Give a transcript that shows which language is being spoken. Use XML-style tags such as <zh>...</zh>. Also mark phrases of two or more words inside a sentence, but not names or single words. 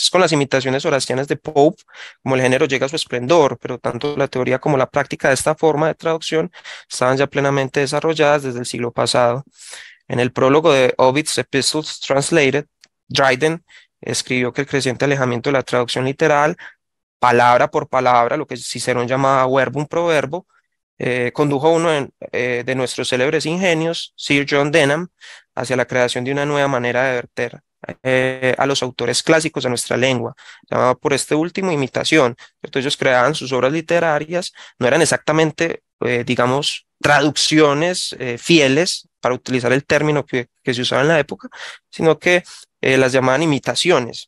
<es>Es con las imitaciones horacianas de Pope como el género llega a su esplendor, pero tanto la teoría como la práctica de esta forma de traducción estaban ya plenamente desarrolladas desde el siglo pasado. En el prólogo de Ovid's Epistles Translated, Dryden escribió que el creciente alejamiento de la traducción literal, palabra por palabra, lo que Cicerón llamaba</es> <la>verbum pro verbo,</la> <es>condujo uno de nuestros célebres ingenios, Sir John Denham, hacia la creación de una nueva manera de verter a los autores clásicos de nuestra lengua, llamada por este último imitación, ¿cierto? Ellos creaban sus obras literarias, no eran exactamente, digamos, traducciones fieles, para utilizar el término que se usaba en la época, sino que las llamaban imitaciones.</es>